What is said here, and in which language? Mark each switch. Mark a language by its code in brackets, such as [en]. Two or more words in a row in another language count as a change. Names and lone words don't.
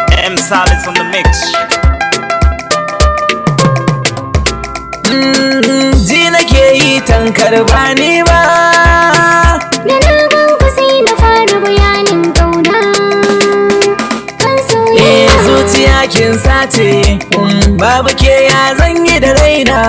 [en] M Salis on the mix. [ha] Mm, ji nake yi tankar ba ni ba. Da na gan ku sai na fara bayanin kauna kan soyayya. Eh, zuciya kin sace, mm, babu ke ya zan yi da raina.